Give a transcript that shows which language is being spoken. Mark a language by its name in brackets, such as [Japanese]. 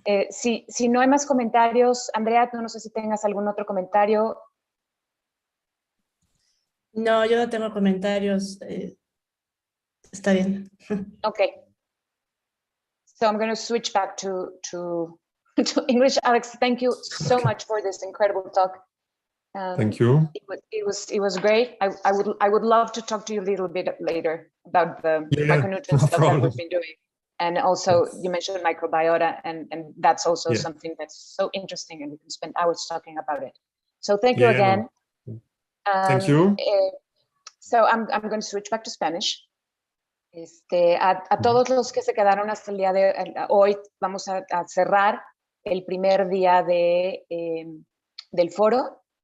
[Spanish] Si no hay más comentarios, Andrea, no sé si tengas algún otro comentario. No, yo no tengo comentarios. Está bien. [English] Okay. So I'm going to switch back to English. Alex, thank you so much for this incredible talk. Thank you. It was great. I would love to talk to you a little bit later about the micronutrient stuff that we've been doing. And also you mentioned microbiota, and that's also something that's so interesting, and we can spend hours talking about it. So thank you again. Thank you. So I'm going to switch back to Spanish. [Spanish] A todos los que se quedaron hasta el día de hoy, vamos a cerrar el primer día del foro.